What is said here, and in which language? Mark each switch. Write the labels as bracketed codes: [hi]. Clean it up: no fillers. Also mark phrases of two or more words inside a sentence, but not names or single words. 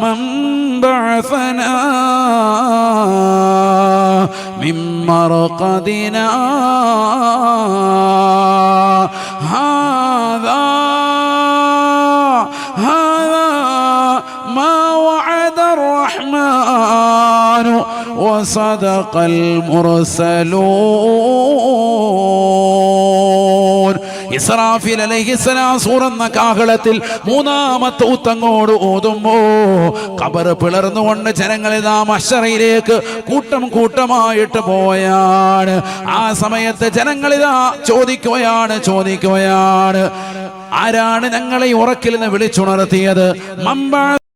[ar] بعثنا من مرقدنا هذا ما وعد الرحمن وصدق المرسلون. [ml] ഇസ്രാഫീൽ അലൈഹിസ്സലാം സൂറന്ന കാഹളത്തിൽ മൂന്നാമത്തെ ഊത്തങ്ങോട് ഓതുമ്പോ ഖബർ പിളർന്നുകൊണ്ട് ജനങ്ങളിതാ മഹ്ശറിലേക്ക് കൂട്ടം കൂട്ടമായിട്ട് പോയാണ്. ആ സമയത്ത് ജനങ്ങളിതാ ചോദിക്കുകയാണ്, ആരാണ് ഞങ്ങളെ ഉറക്കിൽ നിന്ന് വിളിച്ചുണർത്തിയത്?